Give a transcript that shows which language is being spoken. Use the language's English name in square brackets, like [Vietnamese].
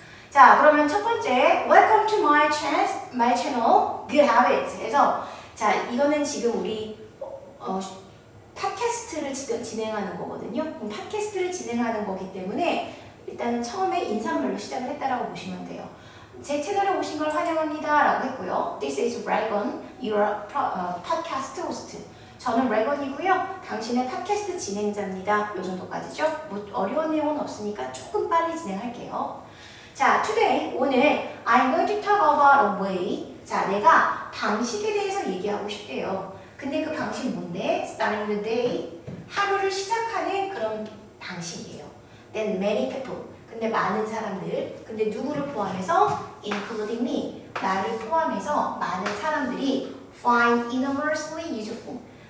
[Korean] 자, 그러면 첫 번째 [English] Welcome to my channel Good Habits [Korean] 그래서 자, 이거는 지금 우리 팟캐스트를 진행하는 거거든요. 팟캐스트를 진행하는 거기 때문에 일단은 처음에 인사말로 시작을 했다라고 보시면 돼요. 제 채널에 오신 걸 환영합니다 라고 했고요. [English] This is Regan, your podcast host. [Korean] 저는 레건이고요. 당신의 팟캐스트 진행자입니다. 요 정도까지죠. 뭐 어려운 내용은 없으니까 조금 빨리 진행할게요. [English] 자, today, 오늘 I'm going to talk about a way. [Korean] 자, 내가 방식에 대해서 얘기하고 싶대요. 근데 그 방식이 뭔데? [English] Starting the day. [Korean] 하루를 시작하는 그런 방식이에요. [English] Then many people. [Korean] 근데 많은 사람들. 근데 누구를 포함해서? [English] Including me. [Korean] 나를 포함해서 많은 사람들이 [English] find enormously useful.